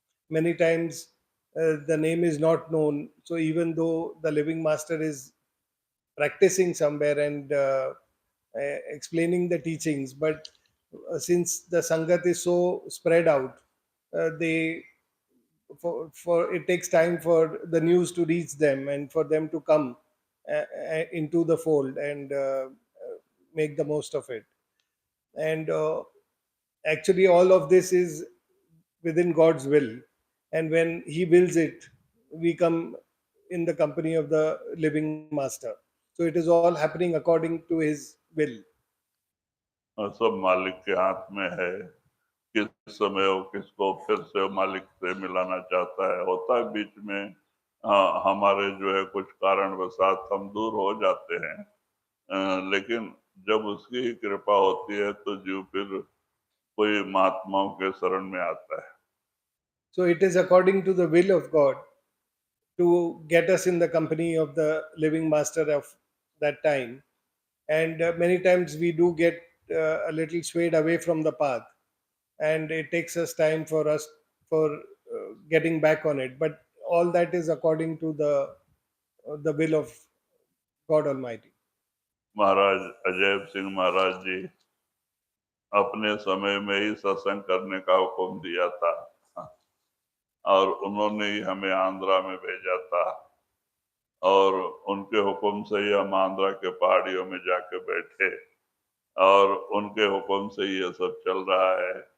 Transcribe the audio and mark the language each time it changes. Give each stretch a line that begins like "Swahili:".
English: Many times the name is not known, so even though the living master is practicing somewhere and explaining the teachings, but since the sangat is so spread out, they for it takes time for the news to reach them and for them to come into the fold and make the most of it. And actually all of this is within God's will, and when He wills it, we come in the company of the living master. So it is all happening according to His will.
Hindi: और सब मालिक के हाथ में है, किस समय वो किसको फिर से मालिक से मिलाना चाहता है। होता है बीच में हमारे जो है कुछ कारणवशात हम दूर हो जाते हैं, लेकिन जब उसकी ही कृपा होती है तो जीव फिर कोई महात्माओं के शरण में आता है।
English: So it is according to the will of God to get us in the company of the living master of that time. And many times we do get a little swayed away from the path, and it takes us time for us for getting back on it. But all that is according to the will of God Almighty.
Hindi: महाराज अजय सिंह महाराज जी अपने समय में ही सत्संग करने का हुक्म दिया था और उन्होंने ही हमें आंध्रा में भेजा था। और उनके हुक्म से ही हम आंध्रा के पहाड़ियों में जाके बैठे और उनके हुक्म से ये सब चल रहा है।